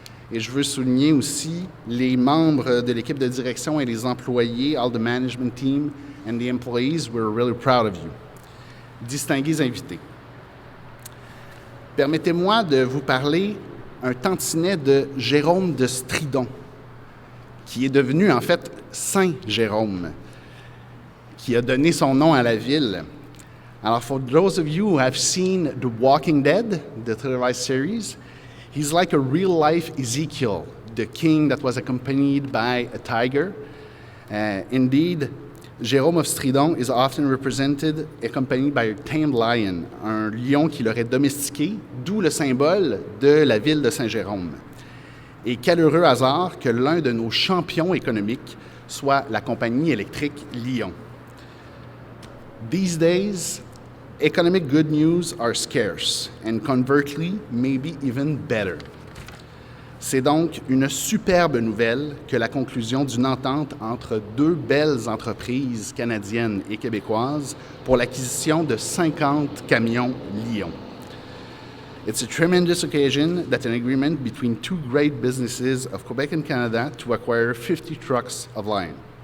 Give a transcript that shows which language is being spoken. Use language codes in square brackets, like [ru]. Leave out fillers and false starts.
[fr] Et je veux souligner aussi les membres de l'équipe de direction et les employés, [en] all the management team and the employees, we're really proud of you. [fr] Distingués invités. Permettez-moi de vous parler un tantinet de Jérôme de Stridon, qui est devenu en fait Saint Jérôme, qui a donné son nom à la ville. [en] Alors, for those of you who have seen The Walking Dead, the televised series, he's like a real-life Ezekiel, the king that was accompanied by a tiger. Indeed, Jérôme of Stridon is often represented, accompanied by a tamed lion, [fr] un lion qu'il aurait domestiqué, d'où le symbole de la ville de Saint-Jérôme. Et quel heureux hasard que l'un de nos champions économiques soit la compagnie électrique Lion. [en] These days, economic good news are scarce, and conversely, maybe even better. [fr] C'est donc une superbe nouvelle que la conclusion d'une entente entre deux belles entreprises canadiennes et québécoises pour l'acquisition de 50 camions Lion. [en] It's a tremendous occasion that an agreement between two great businesses of Quebec and Canada to acquire 50 trucks of Lion.